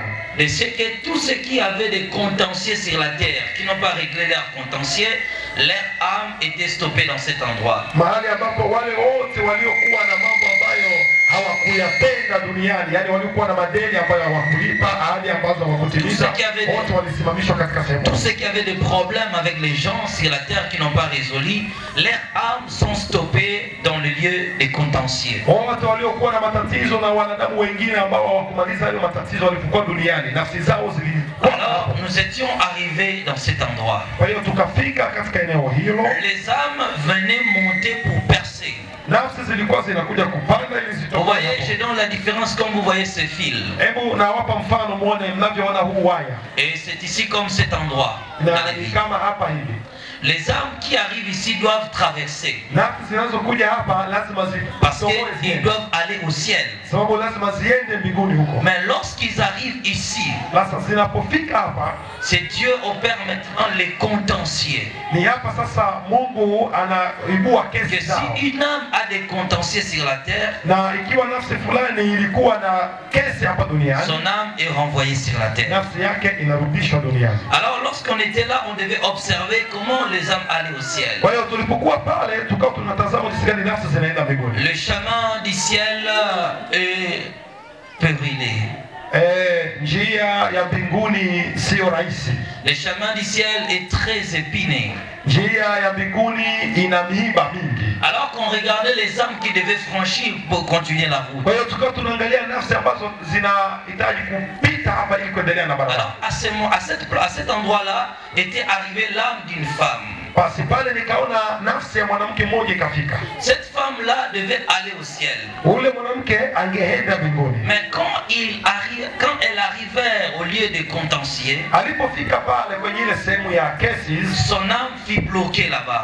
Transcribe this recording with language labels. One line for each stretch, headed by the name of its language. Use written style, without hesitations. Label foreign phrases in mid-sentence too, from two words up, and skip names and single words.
French: De ce que tous ceux qui avaient des contentieux sur la terre, qui n'ont pas réglé leurs contentieux, leur âme était stoppée dans cet endroit.
Swahili: Mahali ambapo wale wote waliokuwa na mambo ambayo hawakuyatenda duniani, yani walikuwa na madeni ambayo hawakulipa, ahadi ambazo hawakutimiza, wote walisimamishwa katika sehemu.
French: Tous ceux qui avaient des problèmes avec les gens sur la terre qui n'ont pas résolu, leurs âmes sont stoppées dans le lieu des contentieux.
Swahili: Wote waliokuwa na matatizo na wanadamu wengine ambao hawakumaliza hayo matatizo walipokuwa duniani, nafsi zao zilikuwa.
French: Alors nous étions arrivés dans cet endroit.
Swahili: Kwa hiyo tukafika katika eneo hilo.
French: Les âmes venaient monter pour percer.
Swahili: Nafsi zilikuwa zinakuja kupanda ili
French: Vous
Swahili: zitoke.
French: voyez, je donne la différence comme vous voyez ce fil.
Swahili: Hebu nawapa mfano muone mnavyoona huu waya.
French: Et c'est ici comme cet endroit.
Swahili: Na ni kama hapa hivi.
French: Les âmes qui arrivent ici doivent traverser.
Swahili: Nafsi zinazokuja hapa lazima
French: Parce qu'ils doivent aller au ciel.
Swahili: sababu lazima ziende mbinguni huko.
French: Mais lorsqu'ils arrivent ici,
Swahili: Sasa zinapofika hapa,
French: c'est Dieu opère maintenant les contentieux.
Swahili: ni hapa sasa Mungu anaibua
French: Que
Swahili: kesi zao.
French: si une âme a des contentieux sur la terre,
Swahili: Na ikiwa nafsi fulani ilikuwa na kesi hapa duniani,
French: son âme est renvoyée sur la terre.
Swahili: nafsi yake inarudishwa duniani.
French: Alors lorsqu'on était là, on devait observer comment les âmes allaient au ciel.
Swahili: Kwa hiyo tulipokuwa pale tukao tunatazama jinsi gani nafsi zinaenda mbinguni.
French: Le chemin du ciel est périlleux.
Swahili: Njia ya mbinguni sio rahisi.
French: Le chemin du ciel est très épineux.
Swahili: Njia ya mbinguni ina miiba mingi.
French: Alors qu'on regardait les âmes qui devaient franchir pour continuer la route.
Swahili: Kwa hiyo tukao tunaangalia nafsi ambazo zinahitaji kupita hapa ili kuendelea na barabara.
French: Alors à cet endroit-là était arrivée l'âme d'une femme.
Swahili: Basi pale nikaona nafsi ya mwanamke mmoja ikafika.
French: Cette femme-là devait aller au ciel.
Swahili: Ule mwanamke angeenda mbinguni.
French: Mais quand elle arrivait au lieu de contentieux,
Swahili: Alipofika pale kwenye ile sehemu ya cases,
French: son âme fut bloquée là-bas.